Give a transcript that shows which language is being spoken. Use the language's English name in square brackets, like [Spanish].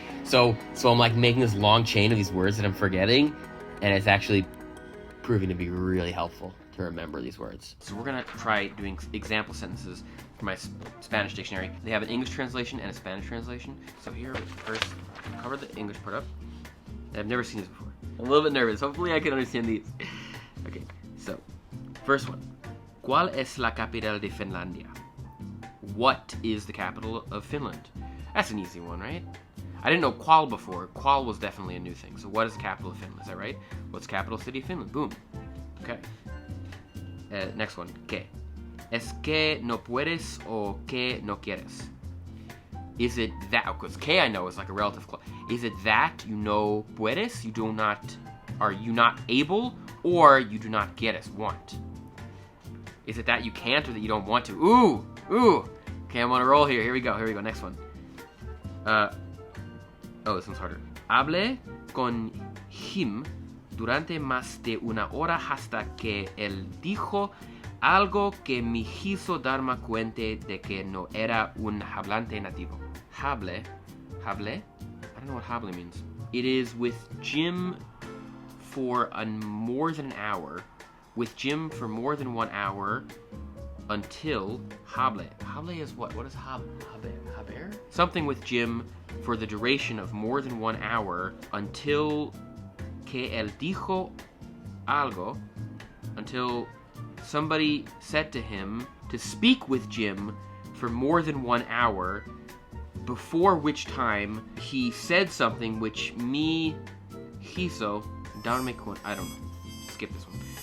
[English] So I'm like making this long chain of these words that I'm forgetting, and it's actually proving to be really helpful to remember these words. So we're gonna try doing example sentences for my Spanish dictionary. They have an English translation and a Spanish translation. So here, first, cover the English part up. I've never seen this before. I'm a little bit nervous. Hopefully I can understand these. Okay, so First one. [Spanish] ¿Cuál es la capital de Finlandia? [English] What is the capital of Finland? That's an easy one, right? I didn't know qual before. Qual was definitely a new thing. So what is the capital of Finland? Is that right? What's the capital city of Finland? Boom. Okay. Next one. ¿Qué? [Spanish] ¿Es que no puedes o que no quieres? [English] Is it that? Because que I know is like a relative clause. Is it that you know puedes? You do not. Are you not able, or you do not quieres want? Is it that you can't or that you don't want to? Ooh. Okay, I'm on a roll here. Here we go. Next one. Oh, this one's harder. [Spanish] Hablé con him durante más de una hora hasta que él dijo algo que me hizo darme cuenta de que no era un hablante nativo. Hable? [English] I don't know what hable means. It is with Jim for more than an hour. With Jim for more than 1 hour until hable. Hable is what? What is haber? Something with Jim for the duration of more than 1 hour until [Spanish] que él dijo algo, [English] until somebody said to him to speak with Jim for more than 1 hour, before which time he said something which [Spanish] me hizo darme cuenta. [English] I don't know. Skip this one.